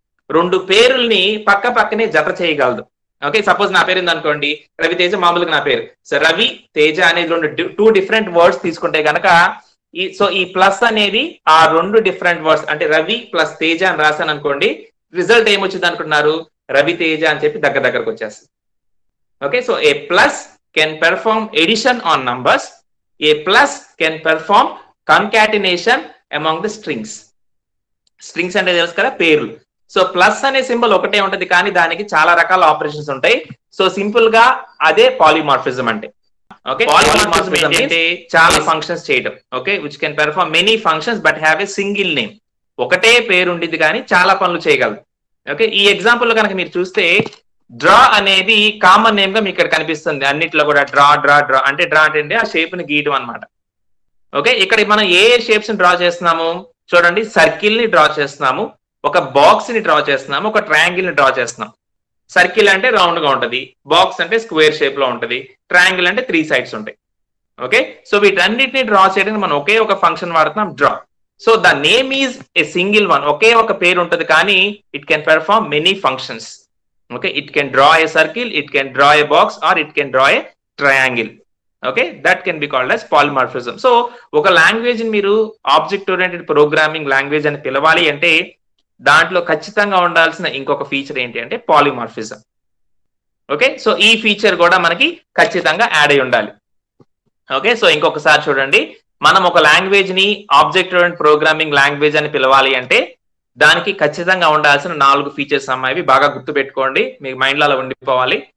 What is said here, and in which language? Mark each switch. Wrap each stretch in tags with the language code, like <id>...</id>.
<te>2 పేరుల్ని పక్క పక్కనే జత చేయగలదు. ఓకే, సపోజ్ నా పేరు ఉంది అనుకోండి, రవితేజ. మామూలుగా నా పేరు సో రవి తేజ అనేది 2 డిఫరెంట్ వర్డ్స్ తీసుకుంటే కనుక ఈ ప్లస్ అనేది ఆ 2 డిఫరెంట్ వర్డ్స్ అంటే రవి ప్లస్ తేజ అని రాశాను అనుకోండి, రిజల్ట్ ఏమొచ్చింది అనుకుంటున్నారు? రవి తేజ అని చెప్పి దగ్గరకు వచ్చేస్తుంది.</te> <en>Okay, so a plus can perform addition on numbers. A plus can perform concatenation among the strings.</en> <te>Strings అంటే తెలుసు కదా, పేర్లు. సో ప్లస్ అనే సింబల్ ఒకటే ఉంటది కానీ దానికి చాలా రకాల ఆపరేషన్స్ ఉంటాయి. సో సింపుల్ గా అదే పాలిమార్ఫిజం అంటే. ఓకే, పాలిమార్ఫిజం అంటే చాలా ఫంక్షన్స్ చేయడం.</te> <en>Okay, which can perform many functions but have a single name.</en> <te>ఒకటే పేరు ఉండిద్ది కానీ చాలా పనులు చేయగలదు. ఓకే, ఈ ఎగ్జాంపుల్ లో కనుక మీరు చూస్తే డ్రా అనేది కామన్ నేమ్ గా మీకు ఇక్కడ కనిపిస్తుంది అన్నిట్లో కూడా. డ్రా డ్రా డ్రా అంటే డ్రా అంటే ఆ షేప్ ని గీయడం అనమాట. ఓకే, ఇక్కడ మనం ఏ షేప్స్ ని డ్రా చేస్తున్నాము చూడండి. సర్కిల్ ని డ్రా చేస్తున్నాము, ఒక బాక్స్ ని డ్రా చేస్తున్నాము, ఒక ట్రయాంగిల్ ని డ్రా చేస్తున్నాం. సర్కిల్ అంటే రౌండ్ గా ఉంటది, బాక్స్ అంటే స్క్వేర్ షేప్ లో ఉంటది, ట్రయాంగిల్ అంటే 3 సైడ్స్ ఉంటాయి. ఓకే, సో వీటన్నిటిని డ్రా చేయడానికి మనం ఒకే ఒక ఫంక్షన్ వాడుతున్నాం, draw.</te> <en>So the name is a single one.</en> <te>ఒకే ఒక పేరు ఉంటది కానీ</te> <en>It can perform many functions. Okay, it can draw a circle, it can draw a box, or it can draw a triangle. Okay, that can be called as polymorphism.</en> <te>So oka language ni meeru object oriented programming language ani pilavali ante దాంట్లో ఖచ్చితంగా ఉండాల్సిన ఇంకొక feature ఏంటి అంటే polymorphism. Okay, so ఈ feature కూడా మనకి ఖచ్చితంగా యాడ్ అయి ఉండాలి. ఓకే, సో ఇంకొకసారి చూడండి, మనం ఒక లాంగ్వేజ్ ని ఆబ్జెక్ట్ ఓరియెంటెడ్ ప్రోగ్రామింగ్ లాంగ్వేజ్ అని పిలవాలి అంటే దానికి ఖచ్చితంగా ఉండాల్సిన 4 ఫీచర్స్ అమ్మాయి, బాగా గుర్తు పెట్టుకోండి, మీ మైండ్ లో అలా ఉండిపోవాలి.</te>